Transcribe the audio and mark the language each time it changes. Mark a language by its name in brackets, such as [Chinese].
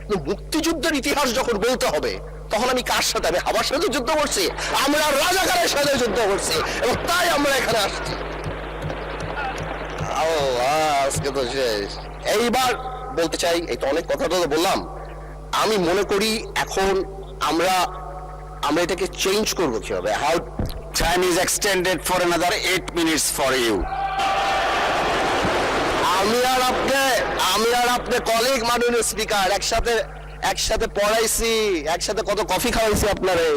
[Bangla] মুক্তিযুদ্ধের ইতিহাস যখন বলতে হবে তখন আমি কার সাথে? আমি হাওয়ার সাথে যুদ্ধ করছি, আমরা রাজাকারের সাথে যুদ্ধ করছি, এবং তাই আমরা এখানে আসছি। আজকে তো শেষ। এইবার বলতে চাই, এই তো অনেক কথা তো বললাম, আমি মনে করি এখন আমরা এটাকে চেঞ্জ করবো কিভাবে? How [English] Time is extended for another 8 minutes for you. [Bangla] আমি আর আপনি কলিগ মাননীয় স্পিকার, একসাথে পড়াইছি, একসাথে কত কফি খাওয়াইছি আপনারে,